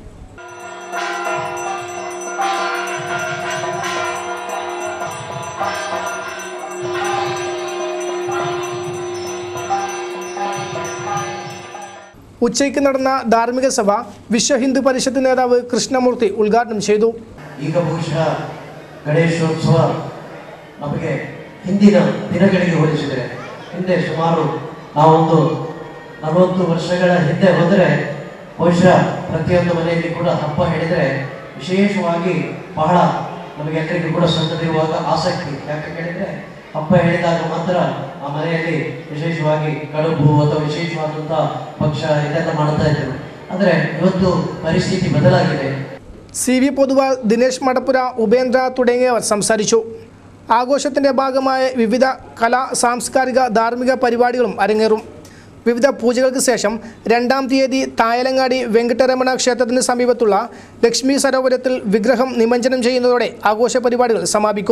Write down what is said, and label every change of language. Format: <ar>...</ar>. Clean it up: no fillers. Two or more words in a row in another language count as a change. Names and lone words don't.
<ml>ഉച്ചയ്ക്ക് നടന്ന ധാർമ്മിക സഭ വിശ്വ ഹിന്ദു ಪರಿಷತ್ നേതാവ് കൃഷ്ണമൂർത്തി ഉദ്ഘാടനം ചെയ്തു.</ml> <kn>ಈಗ ಬಹುಶಃ ಗಣೇಶೋತ್ಸವ ನಮಗೆ ಹಿಂದಿನ ದಿನಗಳಿಗೆ ಹೋಲಿಸಿದರೆ ಹಿಂದೆ ಸುಮಾರು ನಾವೊಂದು 40 ವರ್ಷಗಳ ಹಿಂದೆ ಹೋದರೆ ಬಹುಶಃ ಪ್ರತಿಯೊಂದು ಮನೆಯಲ್ಲಿ ಕೂಡ ಹಬ್ಬ ಹೇಳಿದರೆ ವಿಶೇಷವಾಗಿ ಬಹಳ ನಮಗೆಲ್ಲರಿಗೂ ಕೂಡ ಸಣ್ಣದಿರುವಾಗ ಆಸಕ್ತಿ. ಯಾಕೆ ಹೇಳಿದರೆ ಹಬ್ಬ ಹೇಳಿದಾಗ ಮಾತ್ರ ಆ ಮನೆಯಲ್ಲಿ ವಿಶೇಷವಾಗಿ ಕಡುಬು ಅಥವಾ ವಿಶೇಷವಾದಂಥ ಭಕ್ಷ್ಯ ಇದೆಲ್ಲ ಮಾಡ್ತಾ ಇದ್ದರು. ಆದರೆ ಇವತ್ತು ಪರಿಸ್ಥಿತಿ ಬದಲಾಗಿದೆ.</kn> <ml>CV പൊതുവാൾ, ദിനേശ് മടപ്പുര, ഉപേന്ദ്ര തുടങ്ങിയവർ സംസാരിച്ചു. ആഘോഷത്തിൻ്റെ ഭാഗമായ വിവിധ കലാ, സാംസ്കാരിക, ധാർമ്മിക പരിപാടികളും അരങ്ങേറും. വിവിധ പൂജകൾക്ക് ശേഷം 2-ാം തീയതി തായലങ്ങാടി വെങ്കട്ടരമണ ക്ഷേത്രത്തിന് സമീപത്തുള്ള ലക്ഷ്മി സരോവരത്തിൽ വിഗ്രഹം നിമജ്ജനം ചെയ്യുന്നതോടെ ആഘോഷ പരിപാടികൾ സമാപിക്കും.</ml>